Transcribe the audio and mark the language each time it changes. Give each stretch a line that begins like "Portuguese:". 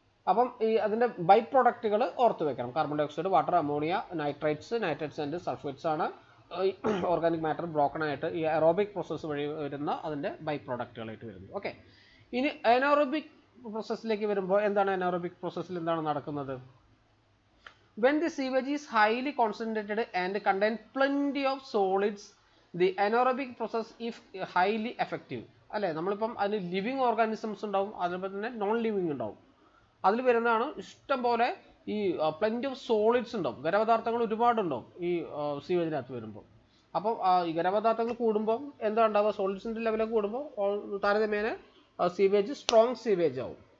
Malayalam: അപ്പം ഈ അതിൻ്റെ ബൈ പ്രോഡക്റ്റുകൾ ഓർത്ത് വെക്കണം. Carbon dye oxide, water, ammonia, nitrites and sulphates ആണ് ഓർഗാനിക് മാറ്റർ ബ്രോക്കൺ ആയിട്ട് ഈ എയറോബിക് പ്രോസസ്സ് വഴി വരുന്ന അതിൻ്റെ ബൈ പ്രോഡക്റ്റുകളായിട്ട് വരുന്നത്. ഓക്കെ, ഇനി അനോറോബിക് പ്രോസസ്സിലേക്ക് വരുമ്പോൾ എന്താണ് അനോറോബിക് പ്രോസസ്സിൽ എന്താണ് നടക്കുന്നത്?
English: When the sewage is highly concentrated and contain plenty of solids, the anaerobic process is highly effective.
Malayalam: അല്ലേ, നമ്മളിപ്പം അതിന് ലിവിങ് ഓർഗാനിസംസ് ഉണ്ടാവും, അതുപോലെ തന്നെ നോൺ ലിവിങ് ഉണ്ടാവും. അതിൽ വരുന്നതാണ് ഇഷ്ടം പോലെ ഈ
English: plenty of solids
Malayalam: ഉണ്ടാവും, ഖരപദാർത്ഥങ്ങൾ ഒരുപാടുണ്ടാവും ഈ സീവേജിനകത്ത് വരുമ്പോൾ. അപ്പോൾ ഈ ഖരപദാർത്ഥങ്ങൾ കൂടുമ്പോൾ എന്താ ഉണ്ടാവുക? സോളിഡ്സിൻ്റെ ലെവലൊക്കെ കൂടുമ്പോൾ താരതമ്യേന സീവേജ് സ്ട്രോങ് സീവേജ് ആവും.